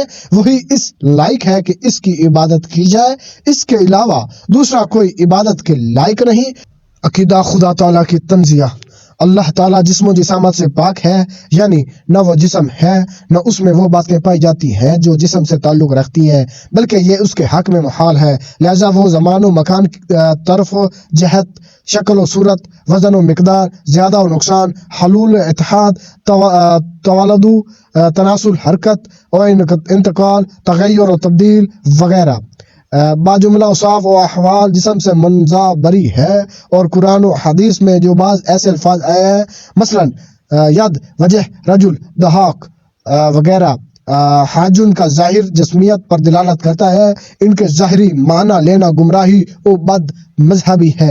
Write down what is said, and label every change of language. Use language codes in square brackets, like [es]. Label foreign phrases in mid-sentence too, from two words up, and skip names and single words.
[ur] وہی اس لائق ہے کہ اس کی عبادت کی جائے، اس کے علاوہ دوسرا کوئی عبادت کے لائق نہیں۔ عقیدہ: خدا تعالیٰ کی تنزیہ۔ اللہ تعالیٰ جسم و جسامت سے پاک ہے، یعنی نہ وہ جسم ہے نہ اس میں وہ باتیں پائی جاتی ہیں جو جسم سے تعلق رکھتی ہیں، بلکہ یہ اس کے حق میں محال ہے۔ لہذا وہ زمان و مکان، طرف و جہت، شکل و صورت، وزن و مقدار، زیادہ و نقصان، حلول و اتحاد، تولد و تناسل، حرکت و انتقال، تغیر و تبدیل وغیرہ باجملہ اوصاف و احوال جسم سے منزہ بری ہے۔ اور قرآن و حدیث میں جو بعض ایسے الفاظ آئے ہیں، مثلاً ید، وجہ، رجل، دہاک وغیرہ، حاجن کا ظاہر جسمیت پر دلالت کرتا ہے، ان کے ظاہری معنی لینا گمراہی و بد مذہبی ہے۔